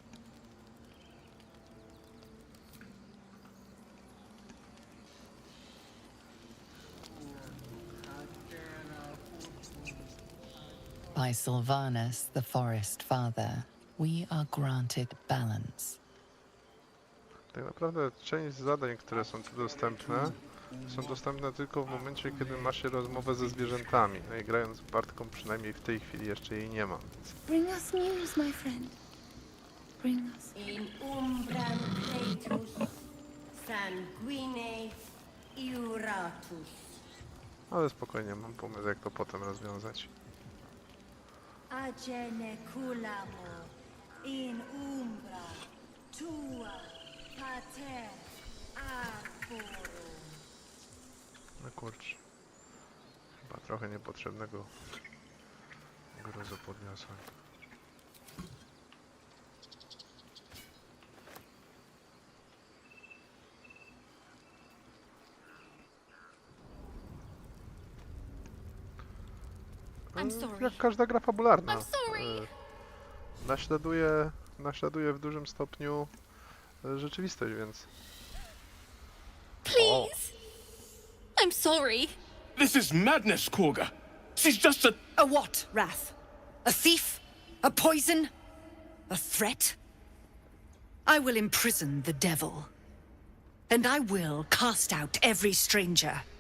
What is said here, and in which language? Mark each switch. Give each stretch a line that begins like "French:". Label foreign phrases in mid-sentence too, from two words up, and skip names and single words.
English: By Sylvanus, the Forest Father, we are granted balance.
Polish: Tak naprawdę część zadań, które są tu dostępne tylko w momencie, kiedy ma się rozmowę ze zwierzętami. No i grając Bardką przynajmniej w tej chwili jeszcze jej nie ma.
English: Bring us news, my friend. Bring us.
Latin: In umbram cretus sanguine iuratus.
Polish: Ale spokojnie, mam pomysł, jak to potem rozwiązać.
Latin: Agene culamo in umbra tua pater arborum.
Polish: No kurczę. Chyba trochę niepotrzebnego gruzu podniosłem. Jak każda gra fabularna. Naśladuje w dużym stopniu rzeczywistość, więc...
English: Please! I'm sorry. This is madness, Korga. She's just A what, Wrath? A thief? A poison? A threat? I will imprison the devil. And I will cast out every stranger.